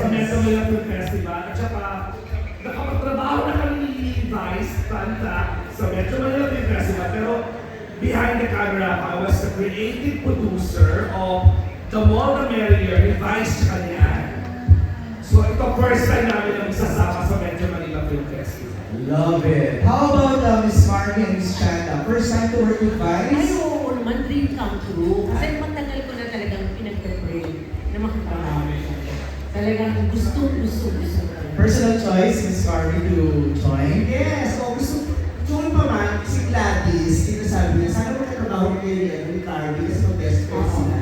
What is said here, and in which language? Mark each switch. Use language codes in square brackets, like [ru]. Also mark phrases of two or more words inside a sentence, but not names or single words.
[tl] Sa Metro Manila Film Festival. At saka nakapagtrabaho na kami ni Vice Tanta sa Metro Manila Film Festival. [en] Pero behind the camera, I was the creative producer of The More the Merrier ni Vice first time [tl] namin na magsasama sa [en] Metro Manila Film Festival. Love it. How about Miss Margie and Miss Chanda? First time to work with [tl] Ay, [en] Vice? [tl] oo naman, [en] dream come true. [tl] Kasi matagal ko na talagang pinag-pray na makipagkakami siya. Talagang gusto. [en] Personal choice, Miss Margie, to join? [tl] Yes, gusto join pa man, si Gladys, sinasabi niya, sana magkatrabaho ni Carly kasi mag-best friend sila.